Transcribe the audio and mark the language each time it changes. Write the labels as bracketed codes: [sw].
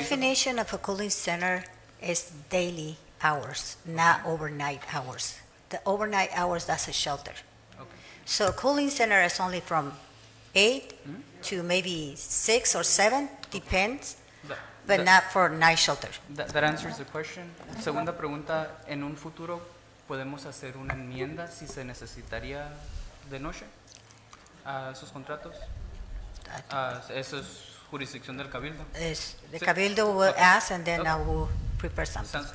[en] definition of a cooling center is daily hours, not overnight hours. The overnight hours, that's a shelter. Okay. So a cooling center is only from 8 to maybe 6 or 7, depends, but not for night shelter. That answers the question. [es] Segunda pregunta, en un futuro podemos hacer una enmienda si se necesitaría de noche a esos contratos. Eso es jurisdicción del cabildo. [en] The cabildo will ask and then I will prepare something.